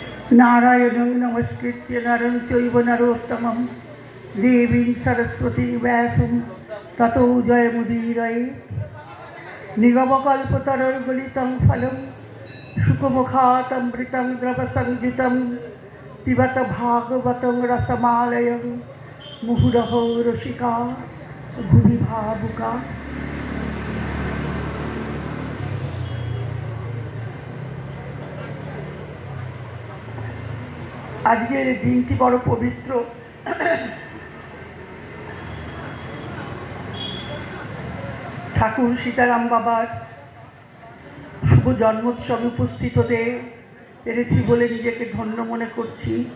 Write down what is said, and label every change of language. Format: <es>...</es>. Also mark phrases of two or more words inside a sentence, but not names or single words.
<sa>नारायणं नमस्कृत्य नरं चैव नरोत्तमं देवीं सरस्वती व्यासं ततो जयमुदीरये। निगमकल्पतरुर्गलितं फलं शुकमुखातमृतं द्रवसंयुतं पिबत भागवतं रसमालयं मुहुरहो रसिका भुवि भावुका।</sa> <bn>আজকের দিনটি বড় পবিত্র। ঠাকুর সীতারাম বাবার শুভ জন্মোৎসবে উপস্থিত হতে পেরেছি বলে নিজেকে ধন্য মনে করছি।</bn>